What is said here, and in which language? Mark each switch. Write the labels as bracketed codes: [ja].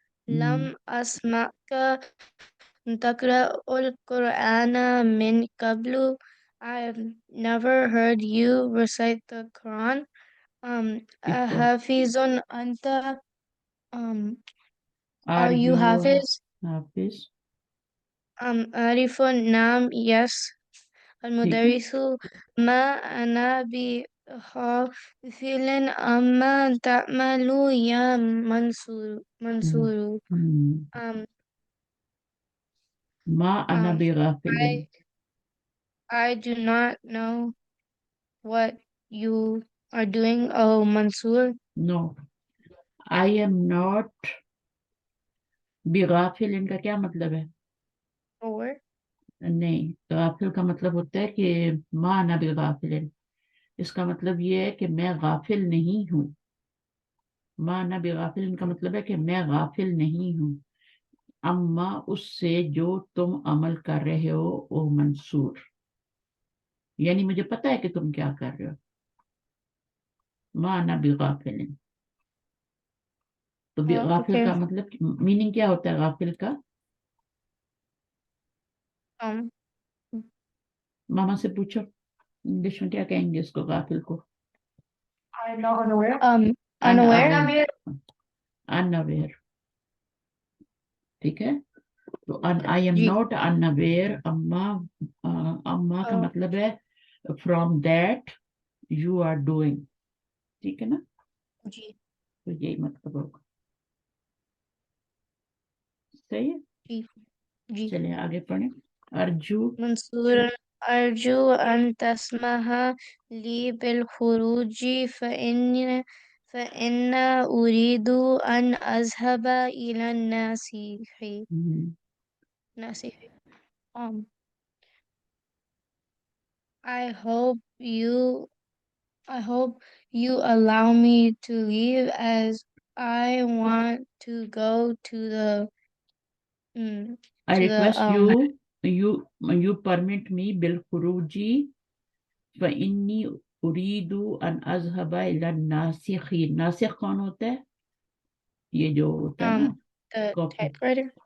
[ar] لم أسمعك تقرأ القرآن من قبل. [en] I've never heard you recite the Quran. [ar] حافظ أنت. [en] Are Are you you Hafiz? [ar] حافظ؟ عارف, نعم, [en] yes. [ur] ٹھیک ہے. [ar] المدرس, ما أنا بحافظ أما تعمل يا منصور. ما أنا بغافل. [en] I do not know what you are doing, oh Mansoor. No, I am not بغافل. [ur] ان کا کیا مطلب ہے؟ [en] Or [ur] نہیں, غافل کا مطلب ہوتا ہے کہ [ar] ما أنا بغافل. [ur] اس کا مطلب یہ ہے کہ میں غافل نہیں ہوں. [ar] ما أنا بغافل [ur] ان کا مطلب ہے کہ میں غافل نہیں ہوں. اما اس سے جو تم عمل کر رہے ہو او منصور, یعنی مجھے پتا ہے کہ تم کیا کر رہے ہو. [ar] ما أنا بغافل. [ur] تو غافل [en] okay. [ur] کا مطلب میننگ کیا ہوتا ہے غافل کا؟ ماما سے پوچھو انگلش میں کیا کہیں گے اس کو, غافل کو. [en] I'm not unaware. Unaware. unaware. [ur] ٹھیک ہے, تو [en] I am [ur] جی. [en] not unaware. [ur] اما کا مطلب ہے [en] from that you are doing. [ur] ٹھیک ہے نا, جی. تو یہی مطلب ہوگا. صحیح ہے, جی. جی. چلیں آگے پڑھیں. ارجو. [ar] منصور, أرجو أن تسمح لي بالخروج فإن أريد أن أذهب إلى الناسخ. [en] I hope you allow me to leave as I want to go to the I request you permit me [ar] بالخروج فإني أريد أن أذهب إلى الناسخ. [ur] ناسخ کون ہوتا ہے؟ یہ جو ہوتا ہے نا [en] the [ur] کاپی. [en] typewriter.